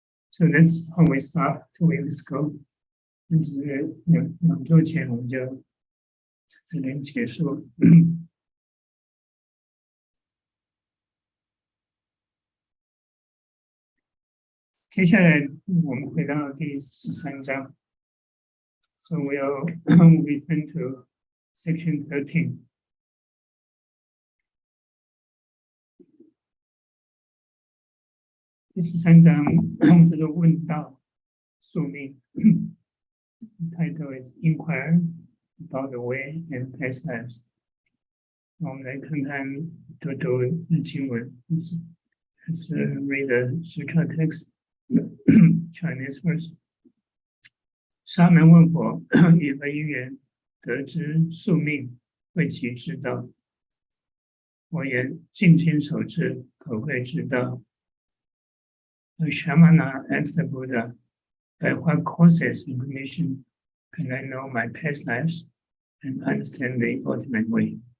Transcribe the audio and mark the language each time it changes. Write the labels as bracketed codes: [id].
[en] So that's how we start 2 weeks ago. [zh] 就是2周前我们就这边结束。接下来我们回到第13章。 [en] So we'll return to section 13. [zh] 第13章这个问道宿命 [en] title is Inquire about the way and past lives. [zh] 我们来看看读经文。 [en] Let's read the Sutra text, Chinese verse. [zh] 沙门问佛，以何因缘得知宿命，为其知道？我言：静心守志，可会知道。 [en] The Shamana asked the Buddha, by what causes and condition can I know my past lives and understand the ultimate way?